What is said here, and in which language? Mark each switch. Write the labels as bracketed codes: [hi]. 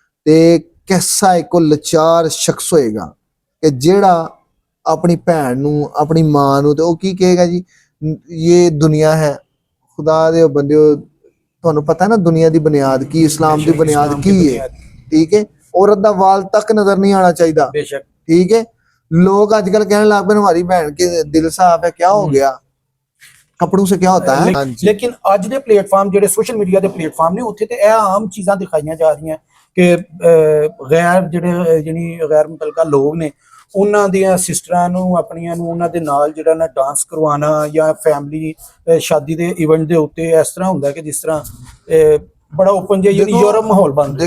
[pa] ਤੇ ਕਿਸਾ ਇੱਕੋ ਲਾਚਾਰ ਸ਼ਖਸ ਹੋਏਗਾ ਕਿ ਜਿਹੜਾ ਆਪਣੀ ਭੈਣ ਨੂੰ, ਆਪਣੀ ਮਾਂ ਨੂੰ, ਤੇ ਉਹ ਕੀ ਕਹੇਗਾ ਜੀ ਇਹ ਦੁਨੀਆ ਹੈ। ਖੁਦਾ ਦੇ ਬੰਦਿਓ, ਤੁਹਾਨੂੰ ਪਤਾ ਨਾ ਦੁਨੀਆ ਦੀ ਬੁਨਿਆਦ ਕੀ, ਇਸਲਾਮ ਦੀ ਬੁਨਿਆਦ ਕੀ ਹੈ, ਠੀਕ ਹੈ। औरत ਦਾ ਵਾਲ ਤੱਕ ਨਜ਼ਰ ਨਹੀਂ ਆਣਾ ਚਾਹੀਦਾ, [hi] बेशक, ठीक है। लोग आजकल कहने लग पे हमारी बहन के दिल साफ है, क्या हो गया, कपड़ों से क्या होता है। [pa] ਲੇਕਿਨ ਅੱਜ ਦੇ ਪਲੇਟਫਾਰਮ ਜਿਹੜੇ ਸੋਸ਼ਲ ਮੀਡੀਆ ਦੇ ਪਲੇਟਫਾਰਮ ਨੇ ਉੱਥੇ ਤੇ ਇਹ ਆਮ ਚੀਜ਼ਾਂ ਦਿਖਾਈਆਂ ਜਾ ਰਹੀਆਂ ਕਿ ਗੈਰ ਜਿਹੜੇ ਯਾਨੀ ਗੈਰ ਮੁਤਲਕਾ ਲੋਕ ਨੇ ਉਹਨਾਂ ਦੀਆਂ ਸਿਸਟਰਾਂ ਨੂੰ, ਆਪਣੀਆਂ ਨੂੰ ਉਹਨਾਂ ਦੇ ਨਾਲ ਜਿਹੜਾ ਨਾ ਡਾਂਸ ਕਰਵਾਉਣਾ ਜਾਂ ਫੈਮਿਲੀ ਸ਼ਾਦੀ ਦੇ ਇਵੈਂਟ ਦੇ ਉੱਤੇ ਇਸ ਤਰ੍ਹਾਂ ਹੁੰਦਾ ਕਿ ਜਿਸ ਤਰ੍ਹਾਂ ਬੜਾ ਓਪਨ ਜਿਹਾ ਯਾਨੀ ਯੂਰਪ ਮਾਹੌਲ ਬਣ ਰਿਹਾ।